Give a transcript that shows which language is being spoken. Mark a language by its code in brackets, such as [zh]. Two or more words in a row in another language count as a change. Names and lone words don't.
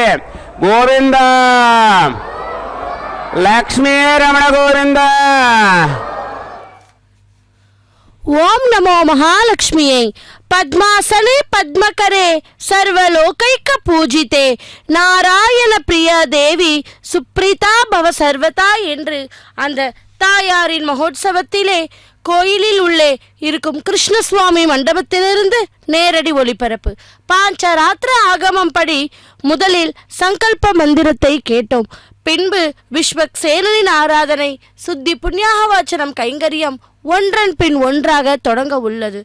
[sa] गोविंद लक्ष्मी रमण गोविंद। ओम नमो महालक्ष्मीये पद्मासने पद्मकरे सर्वलोकैक पूजिते नारायण प्रिय देवी सुप्रीता भव सर्वता [ta] என்று அந்த தாயாரின் மகோத்சவத்திலே கோயிலில் உள்ளே இருக்கும் கிருஷ்ணசுவாமி மண்டபத்திலிருந்து நேரடி ஒளிபரப்பு. பாஞ்சராத்திர ஆகமம் படி முதலில் சங்கல்ப மந்திரத்தை கேட்டோம். பின்பு விஸ்வக்சேனனின் ஆராதனை சுத்தி புண்ணியாகவாச்சனம் கைங்கரியம் ஒன்றன் பின் ஒன்றாக தொடங்க உள்ளது.